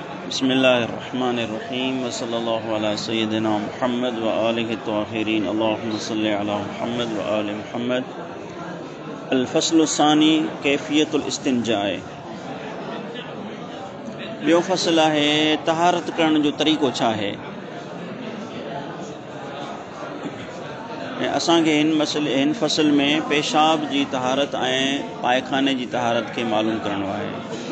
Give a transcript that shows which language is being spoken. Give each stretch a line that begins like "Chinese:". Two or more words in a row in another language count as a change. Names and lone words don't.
Arabic: بسم الله الرحمن الرحيم وصلى الله على سيدنا محمد وآله الطاهرين اللهم صل على محمد وآل محمد. الفصل الثاني كيفية الاستنجاء.
Sindhi: ॿियो फ़सल आहे तहारत करण जो तरीक़ो छा आहे। असांखे हिन फ़सल में पेशाब जी तहारत ऐं पायखाने जी तहारत खे मालूम करणो आहे।